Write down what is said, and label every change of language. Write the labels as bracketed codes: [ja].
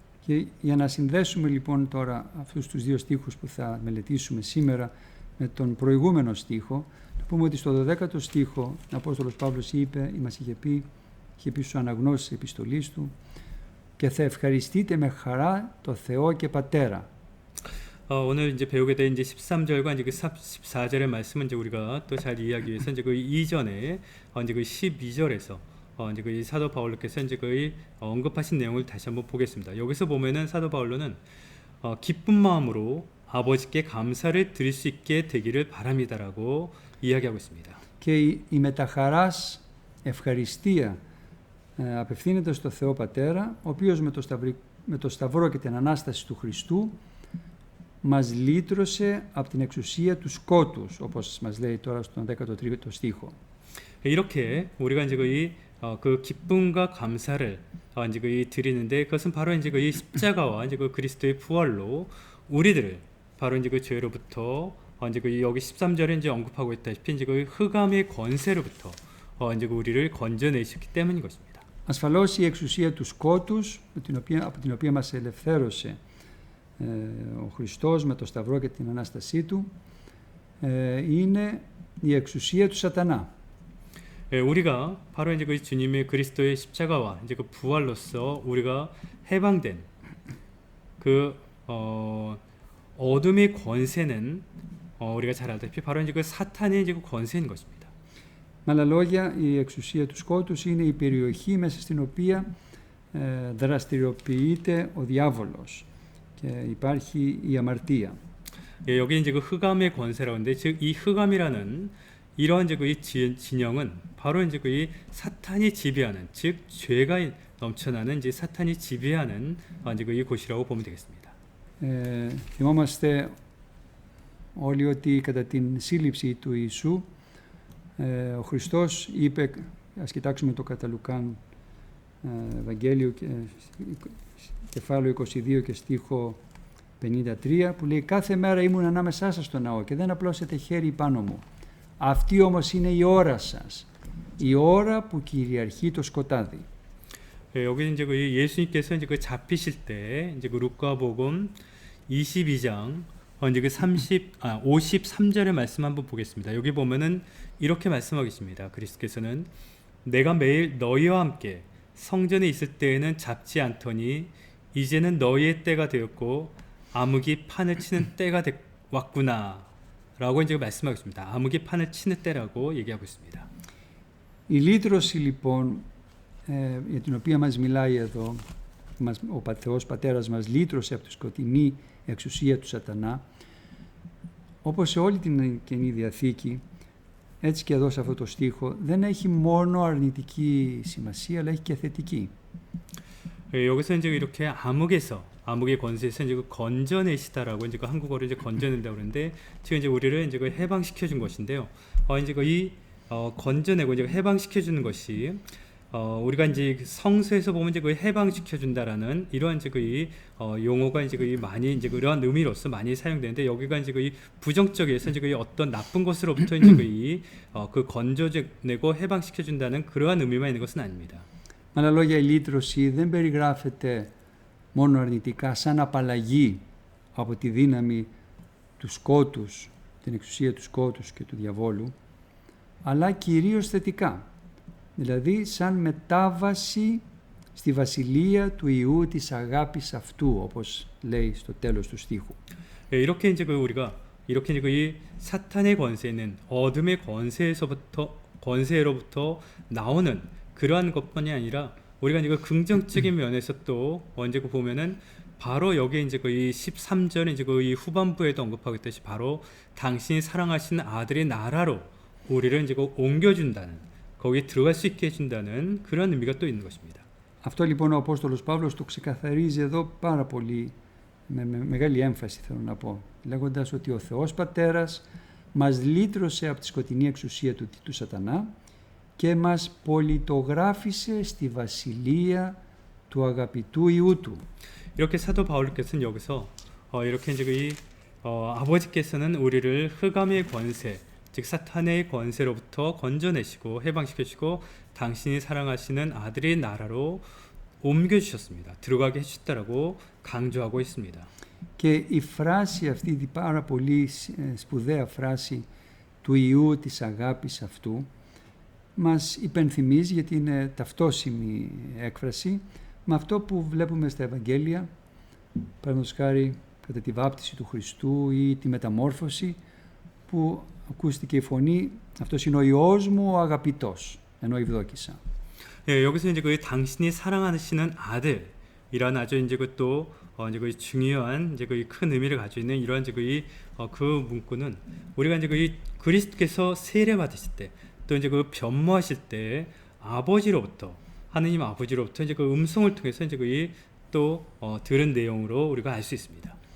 [el] Και για να συνδέσουμε λοιπόν τώρα αυτούς τους δύο στίχους που θα μελετήσουμε σήμερα με τον προηγούμενο στίχο, να πούμε ότι στο 12ο στίχο ο Απόστολος Παύλος είχε πει στους αναγνώσεις της επιστολής του και θα ευχαριστείτε με χαρά το Θεό και Πατέρα. [ko] 오늘 이제 배우게 된 이제 13절과 이제 그 14절의 말씀은 이제 우리가 또 잘 이해하기 위해서 이제 그 이전에 이제 그 12절에서 이제 그 사도 바울로께서 이제 그 언급하신 내용을 다시 한번 보겠습니다. 여기서 보면은 사도 바울로는 기쁜 마음으로 아버지께 감사를 드릴 수 있게 되기를 바랍니다라고 이야기하고 있습니다. [el] Και η μεταχαράς ευχαριστία απευθύνεται στο Θεό Πατέρα, ο οποίος με το Σταυρό και την Ανάσταση του Χριστού μας λύτρωσε από την εξουσία του σκότους, όπως μας λέει τώρα στον 13ο στίχο. [ko] 이렇게 우리가 이제 그 기쁨과 감사를 이제 드리는데 그것은 바로 이제 이 십자가와 이제 그 그리스도의 부활로 우리들을 바로 이제 그 죄로부터 이제 여기 13절에 이제 언급하고 있다시피 이제 그 흑암의 권세로부터 이제 우리를 건져내셨기 때문인 것입니다. [el] Ασφαλώς η εξουσία του σκότους από την οποία μας ελευθέρωσε ο Χριστός με το Σταυρό και την Ανάστασή του είναι η εξουσία του Σατανά. [ko] 우리가 바로 이제 그 주님의 그리스도의 십자가와 이제 그 부활로서 우리가 해방된 그 어둠의 권세는 우리가 잘 알다시피 바로 이제 그 사탄의 이제 그 권세인 것입니다. [el] Με άλλα λόγια, η εξουσία του σκότους είναι η περιοχή μέσα στην οποία δραστηριοποιείται ο διάβολος και υπάρχει η αμαρτία. [ko] 여기 이제 그 흑암의 권세라고 하는데 즉 이 흑암이라는 이러한 이제 그 진영은 바로 이제 그 사탄이 지배하는 즉 죄가 넘쳐나는 이제 사탄이 지배하는 이제 이 곳이라고 보면 되겠습니다. [el] Θυμόμαστε όλοι ότι κατά την σύλληψη του Ιησού ο Χριστός είπε, ας κοιτάξουμε το κατά Λουκάν Ευαγγέλιο κεφάλαιο 22 και στίχο 53 που λέει «Κάθε μέρα ήμουν ανάμεσά σας στο ναό και δεν απλώσετε χέρι πάνω μου. Αυτή όμως είναι η ώρα σας, η ώρα που κυριαρχεί το σκοτάδι». [ko] 여기 이제 그 예수님께서 이제 그 잡히실 때 이제 그 루카복음 22장 이제 그 53절의 말씀 한번 보겠습니다. 여기 보면은 이렇게 말씀하고 있습니다. 그리스도께서는 내가 매일 너희와 함께 성전에 있을 때에는 잡지 않더니 이제는 너희의 때가 되었고 암흑이 판을 치는 때가 왔구나 라고 이제 말씀하고 있습니다. 암흑이 판을 치는 때라고 얘기하고 있습니다. [el] Η λύτρωση λοιπόν για την οποία μας μιλάει εδώ, ο Θεός Πατέρας μας λύτρωσε από τη σκοτεινή εξουσία του σατανά, όπως σε όλη την Καινή Διαθήκη, έτσι και εδώ σε αυτό το στίχο, δεν έχει μόνο αρνητική σημασία, αλλά έχει και θετική. [ko] 여기서 이제 이렇게 암흑의 권세에서 이제 그 건져내시다라고 이제 그 한국어로 이제 건져낸다고 그러는데 지금 이제 우리를 이제 그 해방시켜 준 것인데요. 이제 그 건져내고 이제 해방시켜 주는 것이 우리가 이제 성서에서 보면 이제 그 해방시켜 준다라는 이러한 이제 그 용어가 이제 그 많이 이제 그러한 의미로서 많이 사용되는데 여기가 이제 그 부정적에서 이제 그 어떤 나쁜 것으로부터 이제 그 건져내고 해방시켜 준다는 그러한 의미만 있는 것은 아닙니다. [el] Με άλλα λόγια, η λύτρωση δεν περιγράφεται μόνο αρνητικά σαν απαλλαγή από τη δύναμη του σκότους, την εξουσία του σκότους και του διαβόλου, αλλά κυρίως θετικά. Δηλαδή σαν μετάβαση στη βασιλεία του Υιού της αγάπης αυτού, όπως λέει στο τέλος του στίχου. [ko] 이렇게 이제 우리가 이렇게 이제 이 사탄의 권세는 어둠의 권세로부터 나오는 그러한 것뿐이 아니라 우리가 이제 긍정적인 면에서 또 언제 보면은 바로 여기에 이제 이 13절에 이제 이 후반부에도 언급하고 있듯이 바로 당신이 사랑하시는 아들의 나라로 우리를 이제 옮겨준다는, 거기에 들어갈 수 있게 해준다는 그런 의미가 또 있는 것입니다. [el] Αυτό λοιπόν ο Απόστολος Παύλος το ξεκαθαρίζει εδώ πάρα πολύ, με μεγάλη έμφαση θέλω να πω, λέγοντας ότι ο Θεός Πατέρας μας λύτρωσε από τη σκοτεινή εξουσία του σατανά και μας πολιτογράφησε στη βασιλεία του αγαπητού Υιού του. [ko] 이렇게 사도 바울께서는 여기서 이렇게 이제 아버지께서는 우리를 흑암의 권세, 즉 사탄의 권세로부터 건져내시고 해방시켜주시고 당신이 사랑하시는 아들의 나라로 옮겨주셨습니다. 들어가게 해주셨다라고 강조하고 있습니다. [el] Και η φράση αυτή, η πάρα πολύ σπουδαία φράση του Υιού της αγάπης αυτού, μας υπενθυμίζει, γιατί είναι ταυτόσιμη έκφραση, με αυτό που βλέπουμε στα Ευαγγέλια, παραδείγματος χάρη κατά τη βάπτιση του Χριστού ή τη μεταμόρφωση, που ακούστηκε η φωνή, αυτός είναι ο Υιός μου ο αγαπητός, ενώ ευδόκησα. [ko] 여기서 이제 그 당신이 사랑하시는 아들이라는 아주 이제 또 이제 그 중요한 이제 그 큰 의미를 가지고 있는 이러한 이제 그 문구는 우리가 이제 그 그리스도께서 세례 받으실 때 또 이제 그 변모하실 때 아버지로부터, 하느님 아버지로부터 이제 그 음성을 통해서 이제 또 들은 내용으로 우리가 알 수 있습니다.